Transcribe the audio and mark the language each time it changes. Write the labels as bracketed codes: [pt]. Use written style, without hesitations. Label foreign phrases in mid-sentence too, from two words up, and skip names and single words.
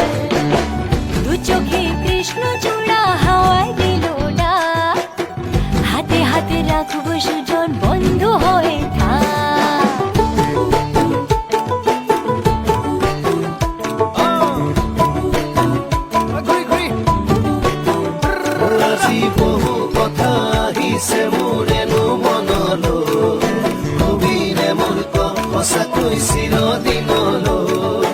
[bn] দু চোখে কৃষ্ণ চূড়া হাওয়ায় দিল ডাক, হাতে হাতে রাখবো সুজন বন্ধু হয়ে থাক। [as] বহু কথা আহিছে মোৰেনো মনলৈ, কবিৰে মোৰ সঁচাকৈ চিৰদিনলৈ।